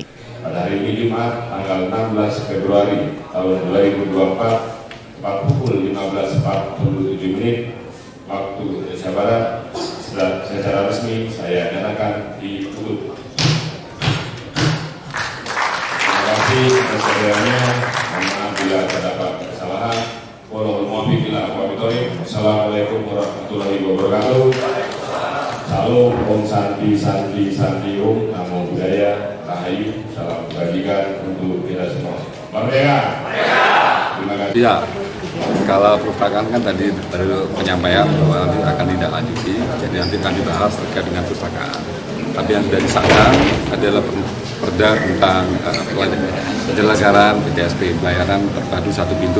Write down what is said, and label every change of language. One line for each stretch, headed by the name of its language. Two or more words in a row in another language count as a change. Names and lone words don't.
Indonesian: Pada hari ini Jumat, tanggal 16 Februari tahun 2024, tepat pukul 15.47 waktu Indonesia Barat, secara resmi saya nyatakan ditutup. Terima kasih atas kehadirannya. Mohon maaf bila terdapat kesalahan.
Arabic: السلام عليكم ورحمة الله وبركاته.
Indonesian: Salam,
Sanskrit: Om Santi Santi Santi Om,
Pali: Namo Buddhaya,
Indonesian: Rahayu, salam kebajikan untuk kita semua. Merdeka! Terima kasih. Ya, kalau perpustakaan kan tadi baru penyampaian bahwa nanti akan ditindaklanjuti, jadi nanti akan dibahas terkait dengan perpustakaan. Tapi yang sudah disahkan adalah perda tentang penyelenggaraan PTSP, pelayanan terpadu satu pintu.